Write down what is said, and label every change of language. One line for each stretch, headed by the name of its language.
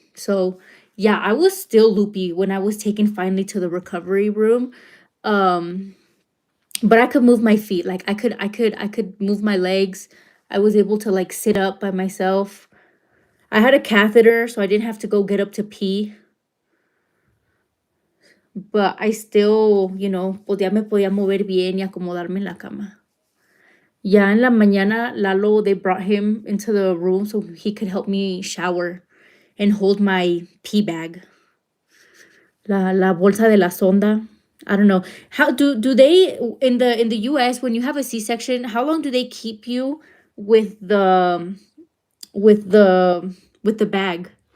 English: So yeah, I was still loopy when I was taken finally to the recovery room. Um, but I could move my feet. Like I could move my legs. I was able to like sit up by myself. I had a catheter, so I didn't have to go get up to pee. But I still,
Spanish: me podía mover bien y acomodarme en la cama. Ya en la mañana,
English: Lalo, they brought him into the room so he could help me shower and hold my pee bag.
Spanish: La bolsa de la sonda.
English: I don't know. How do they in the US when you have a C-section, how long do they keep you with the with the with the bag?